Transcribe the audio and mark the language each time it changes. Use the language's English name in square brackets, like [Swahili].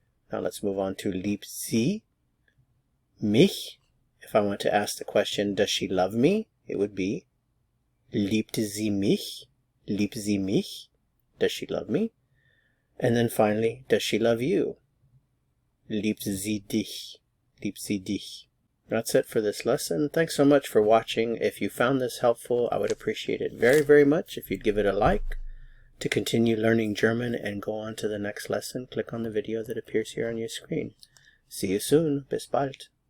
[English] Now let's move on to [German] liebt sie mich. [English] If I want to ask the question, does she love me? It would be [German] liebt sie mich? Liebt sie mich? [English] Does she love me? And then finally, does she love you? [German] Liebt sie dich? Liebt sie dich? [English] That's it for this lesson. Thanks so much for watching. If you found this helpful, I would appreciate it very, very much if you'd give it a like. To continue learning German and go on to the next lesson, click on the video that appears here on your screen. See you soon. [German] Bis bald.